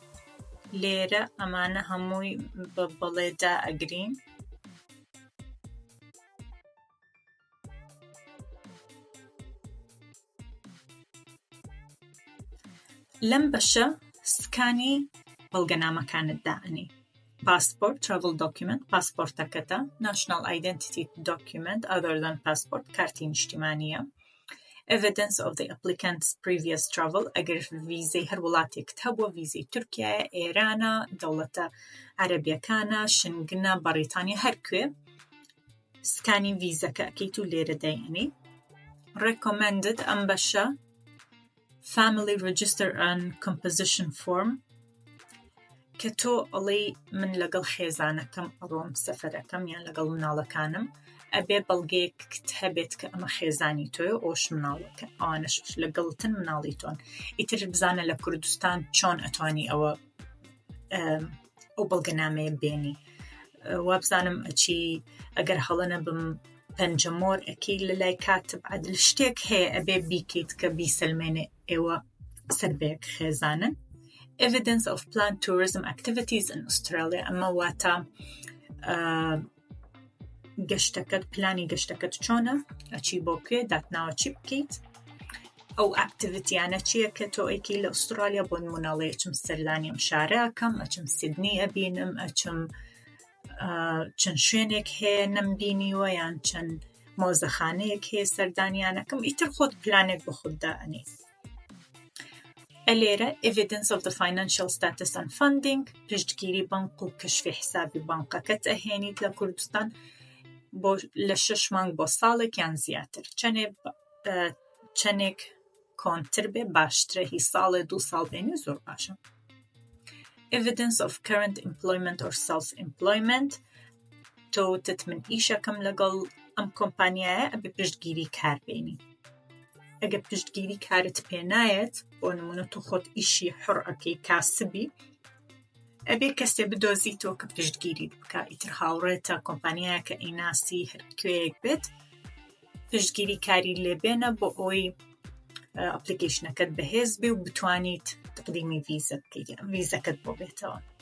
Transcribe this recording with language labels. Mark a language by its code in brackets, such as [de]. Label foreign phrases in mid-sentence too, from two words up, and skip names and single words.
[ckb] لێرە ئەمانە هەمووی بە بەڵێدا ئەگرین. لەم بەشە سکانی بەڵگەنامەکانت دائەنی. [en] پاسپۆرت travel document پاسپۆرتەکەتە، national identity document other than passport [ckb] کارتی نیشتیمانیە، [en] evidence of the applicant's previous travel [ckb] ئەگەر ڤیزەی هەر وڵاتێکت هەبووە ڤیزەی تورکیایە، ئێرانە، دەوڵەتە عەرەبیەکانە، شنگنە، بەریتانیا هەرکوێ سکانی ڤیزەکە ئەکەیت و لێرە دەیەنی. recommended ئەم بەشە [en] family register and composition form [ckb] کە تۆ ئەڵێی من لەگەڵ خێزانەکەم ئەڕۆم سەفەرەکەم یان لەگەڵ مناڵەکانم ئەبێ بەڵگەیەکت هەبێت کە ئەمە خێزانی تۆیە ئەوش مناڵەکە ئەوانەش لەگەڵتن مناڵی تۆن. ئیتر بزانە لە کوردستان چۆن ئەتوانی ئەو بەڵگەنامەیە بێنی. وابزانم ئەچی ئەگەر هەڵەنە بم پەنجەمۆر ئەکەی لەلای کاتب عەدل شتێک هەیە ئەبێ بیکەیت کە بیسەلمێنێ ئێوە سەربەیەک خێزانن. [en] evidence of planned tourism activities in Australia [ckb] ئەمە واتە گەشتەکەت پلانی گەشتەکەت چۆنە، ئەچی بۆ کوێ، داتناوە چی بکەیت، ئەو ئاکتیڤیتیانە چییە کە تۆ ئەیکەی لە ئوسترالیا بۆ نمونەڵێ ئەچم سەردانی ئەم شارە ئەکەم، ئەچم سیدنی ئەبینم، ئەچم چەند شوێنێک هەیە نەمبینیوە یان چەند مۆزەخانەیەک هەیە سەردانیانەکەم. ئیتر خۆت پلانێک بە خۆت دائەنی. لێرە [en] evidence of the financial status and funding [ckb] پشتگیری بانک و کەشفی حسابی بانکەکەت ئەهێنیت لە کوردستان بۆ لە 6 مانگ بۆ ساڵێک یان زیاتر، چەندێک کۆنتر بێ باشترە، هی ساڵێ 2 ساڵ بێنێ زۆر باشە. [en] evidence of current employment or self-employment [ckb] تۆ وتت من ئیشەکەم لەگەڵ ئەم کۆمپانیایە ئەبێ پشتگیری کار بێنی. ئەگەر پشتگیری کارت پێ نایەت بۆ نمونە تۆ خۆت ئیشی حڕ ئەکەی کاسبی ئەبێ کەسێ بدۆزیتەوە کە پشتگیریت بکە، ئیتر هاوڕێتە کۆمپانیایە کە ئەیناسی هەر کوێیەک بێت پشتگیری کاری لێبێنە بۆ ئەوەی ئەپلیکیشنەکەت بەهێز بێ و بتوانیت تقدیمی ڤیزەکەت بۆ بێتەوە.